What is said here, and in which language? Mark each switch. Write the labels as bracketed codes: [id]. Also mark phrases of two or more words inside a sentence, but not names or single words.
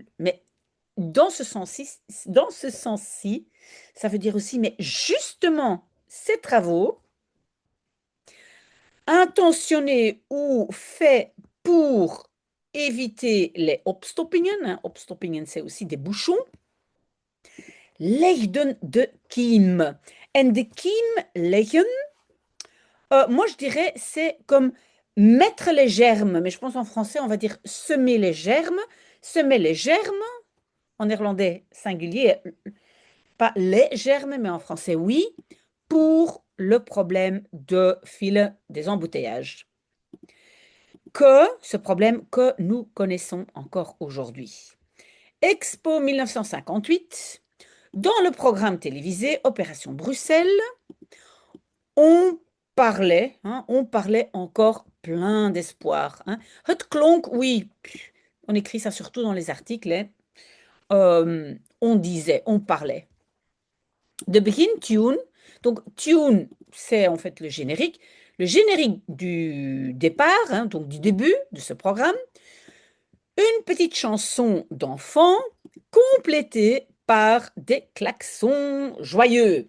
[fr] Mais dans ce sens-ci, ça veut dire aussi, mais justement, ces travaux, intentionnés ou faits pour éviter les opstoppingen, hein, opstoppingen c'est aussi des bouchons, [nl] legden de kiem. En de kiem leggen, [fr] moi je dirais c'est comme mettre les germes, mais je pense en français on va dire semer les germes. Semer les germes, en néerlandais singulier, pas les germes, mais en français oui, pour le problème de file des embouteillages. Ce problème que nous connaissons encore aujourd'hui. Expo 1958, dans le programme télévisé Opération Bruxelles, on parlait encore plein d'espoir. Hein. [nl] Het klonk, [fr] oui, on écrit ça surtout dans les articles, hein. On disait, on parlait. [nl] De begin [fr] tune, donc tune, c'est en fait le générique du départ, hein, donc du début de ce programme, une petite chanson d'enfant complétée par des klaxons joyeux.